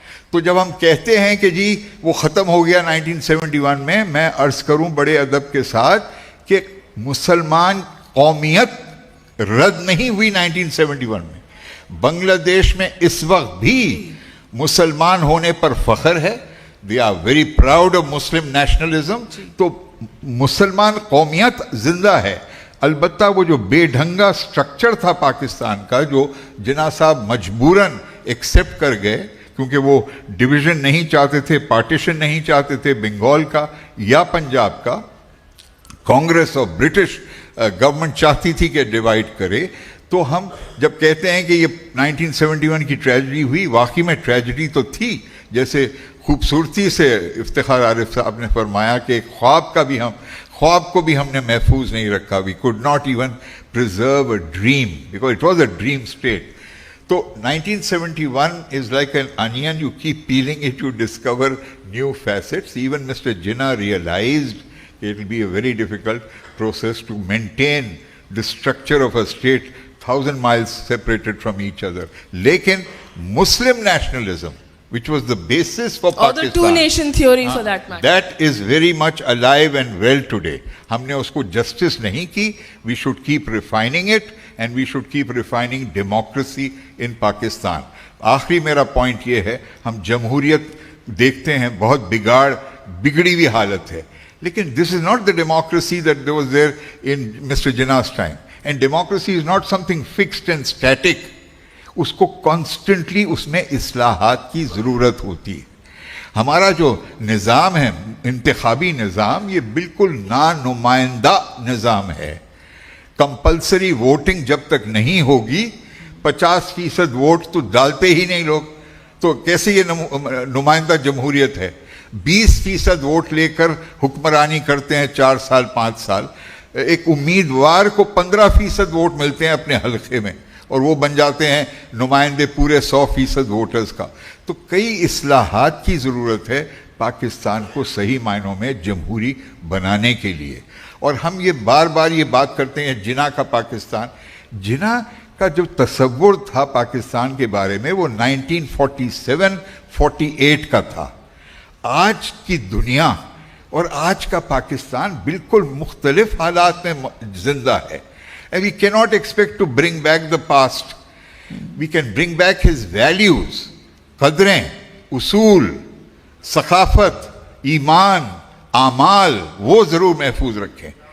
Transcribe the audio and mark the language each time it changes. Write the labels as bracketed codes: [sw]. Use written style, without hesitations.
[ur] تو جب ہم کہتے ہیں کہ جی وہ ختم ہو گیا 1971 میں عرض کروں بڑے ادب کے ساتھ کہ مسلمان قومیت رد نہیں ہوئی 1971 میں. بنگلہ دیش میں اس وقت بھی مسلمان ہونے پر فخر ہے. [en] they are very proud of Muslim nationalism. [ur] تو مسلمان قومیت زندہ ہے. البتہ وہ جو بے ڈھنگا سٹرکچر تھا پاکستان کا جو جناح صاحب مجبوراً ایکسیپٹ کر گئے کیونکہ وہ ڈویژن نہیں چاہتے تھے, پارٹیشن نہیں چاہتے تھے بنگال کا یا پنجاب کا. کانگریس اور برٹش گورنمنٹ چاہتی تھی کہ ڈیوائڈ کرے. تو ہم جب کہتے ہیں کہ یہ 1971 کی ٹریجڈی ہوئی, واقعی میں ٹریجڈی تو تھی. جیسے خوبصورتی سے افتخار عارف صاحب نے فرمایا کہ ایک خواب کو بھی ہم نے محفوظ نہیں رکھا. [en] We could not even preserve a dream because it was a dream state. تو 1971 is like an onion, you keep peeling it, you discover new facets. Even Mr. Jinnah realized it will be a very difficult process to maintain the structure of a state 1,000 miles separated from each other. Lekin Muslim nationalism, which was the basis for Pakistan. Or the two-nation theory for that matter. That is very much alive and well today. [ur] ہم نے اس کو justice نہیں کی. [en] We should keep refining it and we should keep refining democracy in Pakistan. [ur] آخری میرا point یہ ہے, ہم جمہوریت دیکھتے ہیں بہت بگڑی ہوئی حالت ہے. [en] لیکن this is not the democracy that was there in Mr. Jinnah's time. And democracy is not something fixed and static. [ur] اس کو کانسٹنٹلی اس میں اصلاحات کی ضرورت ہوتی ہے. ہمارا جو نظام ہے انتخابی نظام, یہ بالکل نانمائندہ نظام ہے. کمپلسری ووٹنگ جب تک نہیں ہوگی 50% ووٹ تو ڈالتے ہی نہیں لوگ, تو کیسے یہ نمائندہ جمہوریت ہے. 20% ووٹ لے کر حکمرانی کرتے ہیں 4 سال 5 سال. ایک امیدوار کو 15% ووٹ ملتے ہیں اپنے حلقے میں اور وہ بن جاتے ہیں نمائندے پورے 100% ووٹرز کا. تو کئی اصلاحات کی ضرورت ہے پاکستان کو صحیح معنوں میں جمہوری بنانے کے لیے. اور ہم یہ بار بار یہ بات کرتے ہیں جناح کا پاکستان. جناح کا جو تصور تھا پاکستان کے بارے میں وہ 1947-48 کا تھا. آج کی دنیا اور آج کا پاکستان بالکل مختلف حالات میں زندہ ہے. [en] And we cannot expect to bring back the past. We can bring back his values, [ur] قدریں, اصول, ثقافت, ایمان, اعمال, وہ ضرور محفوظ رکھیں.